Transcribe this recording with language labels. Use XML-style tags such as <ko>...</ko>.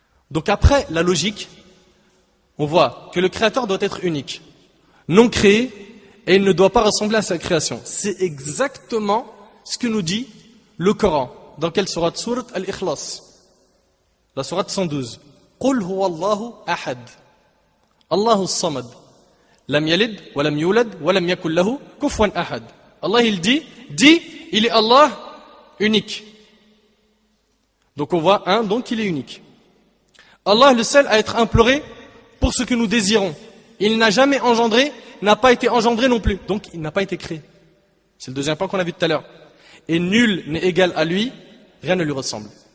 <fr>Donc après la logique, on voit que le créateur doit être unique, non créé, et il ne doit pas ressembler à sa création. C'est exactement ce que nous dit le Coran. Dans quelle sourate? Sourate Al-Ikhlas. La sourate 112.</fr> <ar>قل هو الله أحد الله الصمد لم يلد ولم يولد ولم يكن له كفوا أحد.</ar> <fr>Allah il dit, il est Allah unique. Donc on voit donc il est unique. Allah le seul à être imploré pour ce que nous désirons. Il n'a jamais engendré, n'a pas été engendré non plus. Donc il n'a pas été créé. C'est le deuxième point qu'on a vu tout à l'heure. Et nul n'est égal à lui, rien ne lui ressemble.</fr>